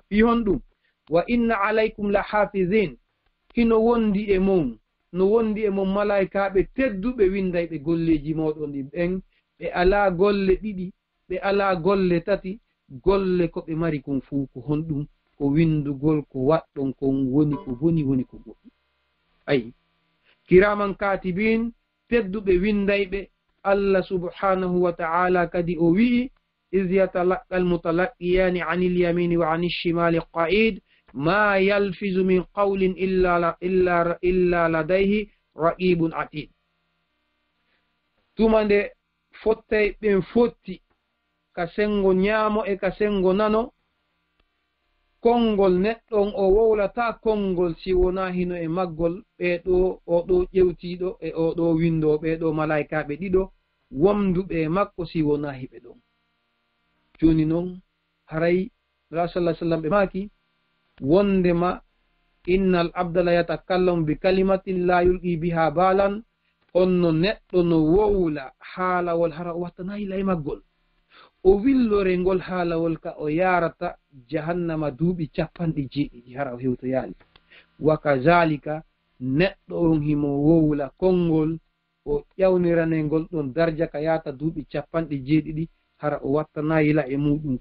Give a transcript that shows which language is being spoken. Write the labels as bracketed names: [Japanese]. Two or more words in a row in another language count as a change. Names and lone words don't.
[Fula] fi hon ɗum [Arabic] وإن عليكم لحافظين, [Fula] hino wondi e mon no wondi e mon malaikaɓe tedduɓe windayɓe golleji moɗon ɗi ɓen ɓe ala golle ɗiɗi ɓe ala golle tati, golle ko ɓe mari kon fuu ko honɗum ko windugol ko waɗɗon kon woni ko woni ko goɗɗum. ayi [Arabic] كراما كاتبين [Fula] tedduɓe windayɓe. [Arabic] الله سبحانه وتعالى [Fula] kadi o wi'i [Arabic] إذ يتلقى المتلقيان عن اليمين وعن الشمال قعيد ما يلفظ من قول إلا لديه رقيب عتيد. [Fula] tumande fottay ɓen fotti ka sengo ñaamo e ka sengo nano. konngol neɗɗon o wowlata konngol si wona hino e maggol ɓeɗo oɗo ƴewtiɗo e oɗo windo ɓeɗo malaikaɓe ɗiɗo womduɓe e makko si wona hiɓe ɗon. joni noon haray [Arabic] رسول صلى الله عليه وسلم [Fula] ɓe maki wondema [Arabic] إن العبد لا يتكلم بكلمة لا يلقي بها بالا. [Fula] onno neɗɗo no wowla haalawol hara o wattanayi lay maggol o willore ngol haalawol ka o yarata jahannama duuɓi 90 hara o hewto yaali. [Arabic] وكذلك [Fula] neɗɗo on himo wowla konngol o ƴawnirane ngol ɗon darja ka yata duuɓi 70 hara o wattanayi la e muɗum.